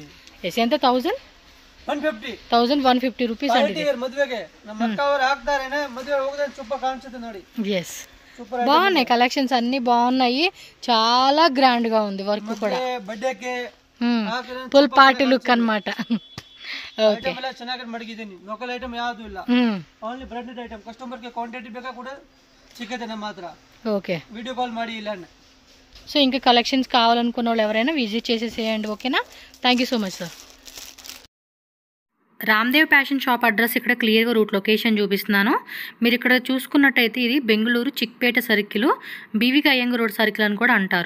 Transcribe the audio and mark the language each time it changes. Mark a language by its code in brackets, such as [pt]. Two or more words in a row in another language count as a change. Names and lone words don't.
[te] ఎస్ ఎంత 1150 రూపీస్ అండి. ఎస్ బాగున్నాయి కలెక్షన్స్ అన్ని బాగున్నాయి. చాలా గ్రాండ్ గా ఉంది వర్క్ కూడా. [en] full party look [te] అనమాట. [kn] ಓಕೆ ಚೆನ್ನಾಗಿ ಮಡಗಿದ್ದೀನಿ. [en] local item [kn] ಯಾವುದು ಇಲ್ಲ, [en] only branded item. [kn] ಕಸ್ಟಮರ್ ಗೆ ಕ್ವಾಂಟಿಟಿ ಬೇಕಾ ಕೂಡ ಸಿಗುತ್ತೆ ನಮ್ಮ ಹತ್ರ. [te] ఓకే [en] video call [kn] ಮಾಡಿ ಇಲ್ಲ. [te] సో ఇంకా కలెక్షన్స్ కావాలనుకున్న వాళ్ళు ఎవరైనా విజిట్ చేసేసేయండి. ఓకేనా, [en] thank you so much sir. [te] రామ్దేవ్ ఫ్యాషన్ షాప్ అడ్రస్ ఇక్కడ క్లియర్గా [en] route location [te] చూపిస్తున్నాను. మీరు ఇక్కడ చూసుకున్నట్టయితే ఇది బెంగళూరు చిక్పేట సర్కిల్, బీవీకి అయ్యంగ రోడ్ సర్కిల్ అని కూడా అంటారు.